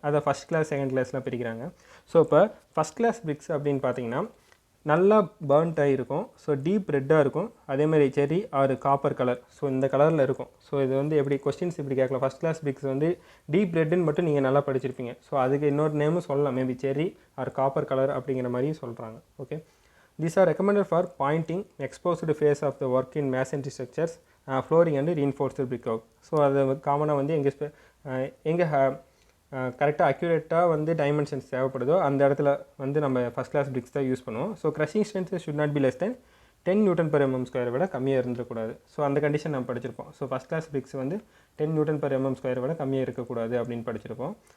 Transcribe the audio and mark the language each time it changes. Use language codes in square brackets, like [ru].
[ta] அதை first class second கிளாஸ்லாம் பிரிக்கிறாங்க. ஸோ இப்போ ஃபஸ்ட் கிளாஸ் பிரிக்ஸ் அப்படின்னு பார்த்தீங்கன்னா நல்லா பர்ன்ட் ஆகிருக்கும். ஸோ டீப் ரெட்டாக இருக்கும். அதேமாதிரி செரி ஆர் காப்பர் கலர். ஸோ இந்த கலரில் இருக்கும். ஸோ இது வந்து எப்படி கொஸ்டின்ஸ் இப்படி கேட்கலாம். ஃபஸ்ட் கிளாஸ் பிரிக்ஸ் வந்து டீப் ரெட்டுன்னு மட்டும் நீங்கள் நல்லா படிச்சிருப்பீங்க. ஸோ அதுக்கு இன்னொரு நேமும் சொல்லலாம், மேபி செரி ஆர் காப்பர் கலர் அப்படிங்கிற மாதிரியும் சொல்கிறாங்க. Okay. [en] These are recommended for pointing exposed face of the work in masonry structures, flooring and reinforced brickwork. [ta] So அது காமனாக வந்து எங்கே கரெக்டாக அக்யூரேட்டாக வந்து டைமென்ஷன்ஸ் தேவைப்படுதோ அந்த இடத்துல வந்து நம்ம ஃபஸ்ட் கிளாஸ் பிரிக்ஸ் தான் யூஸ் பண்ணுவோம். So [en] crushing strength should not be less than [ta] 10 Nm/mm² விட கம்மியாக இருந்துக்கூடாது. ஸோ அந்த கண்டிஷன் நம்ம படிச்சிருப்போம். ஸோ ஃபஸ்ட் கிளாஸ் பிரிக்ஸ் வந்து 10 Nm/mm² விட கம்மியாக இருக்கக்கூடாது அப்படின்னு படிச்சிருப்போம்.